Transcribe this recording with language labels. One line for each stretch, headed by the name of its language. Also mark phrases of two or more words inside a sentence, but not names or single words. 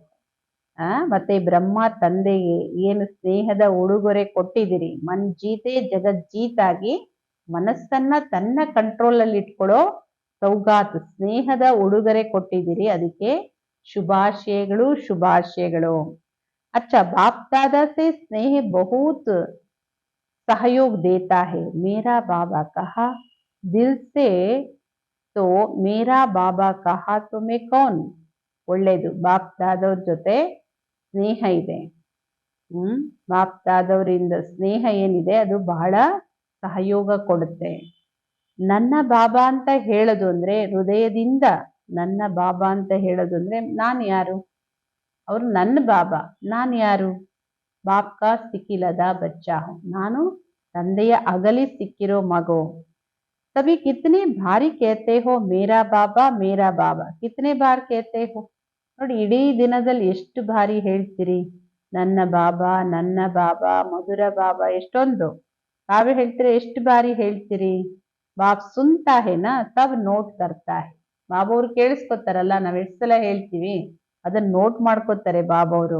Kannada: ಮತ್ತೆ ಬ್ರಹ್ಮ ತಂದೆಗೆ ಏನು ಸ್ನೇಹದ ಉಡುಗೊರೆ ಕೊಟ್ಟಿದ್ದೀರಿ,
Hindi: मन जीते जगत
Kannada: ಜೀತಾಗಿ ಮನಸ್ಸನ್ನ ತನ್ನ ಕಂಟ್ರೋಲ್ ಅಲ್ಲಿ ಇಟ್ಕೊಳ್ಳೋ ಸೌಗಾತ್ ಸ್ನೇಹದ ಉಡುಗೊರೆ ಕೊಟ್ಟಿದ್ದೀರಿ, ಅದಕ್ಕೆ ಶುಭಾಶಯಗಳು ಶುಭಾಶಯಗಳು.
Hindi: अच्छा, बाप दादा से स्नेह बहुत सहयोग देता है, मेरा बाबा कहा दिल से, तो मेरा बाबಾ कहा तो मैं कौन.
Kannada: ಒಳ್ಳೇದು, ಬಾಪ್ ದಾದವ್ರ ಜೊತೆ ಸ್ನೇಹ ಇದೆ. ಬಾಪ್ ದಾದವರಿಂದ ಸ್ನೇಹ ಏನಿದೆ ಅದು ಬಹಳ ಸಹಯೋಗ ಕೊಡುತ್ತೆ. ನನ್ನ ಬಾಬಾ ಅಂತ ಹೇಳೋದು ಅಂದ್ರೆ ಹೃದಯದಿಂದ ನನ್ನ ಬಾಬಾ ಅಂತ ಹೇಳೋದು ಅಂದ್ರೆ ನಾನು ಯಾರು, ಅವರು ನನ್ನ ಬಾಬಾ, ನಾನು ಯಾರು,
Hindi: बाप का सिकीलधा बच्चा हूं,
Kannada: ನಾನು ತಂದೆಯ ಅಗಲಿ ಸಿಕ್ಕಿರೋ ಮಗು.
Hindi: तभी कितने भारी कहते हो मेरा बाबा कितने बार कहते हो.
Kannada: ನೋಡಿ, ಇಡೀ ದಿನದಲ್ಲಿ ಎಷ್ಟು ಬಾರಿ ಹೇಳ್ತೀರಿ ನನ್ನ ಬಾಬಾ ಮಧುರ ಬಾಬಾ, ಎಷ್ಟೊಂದು ತಾವೇ ಹೇಳ್ತೀರಿ, ಎಷ್ಟು ಬಾರಿ ಹೇಳ್ತೀರಿ.
Hindi: बाप सुनता है ना तब नोट करता है.
Kannada: ಬಾಬಾ ಅವ್ರು ಕೇಳಿಸ್ಕೊತಾರಲ್ಲ, ನಾವ್ ಎಷ್ಟು ಸಲ ಹೇಳ್ತೀವಿ ಅದನ್ನ ನೋಟ್ ಮಾಡ್ಕೋತಾರೆ ಬಾಬಾ ಅವರು.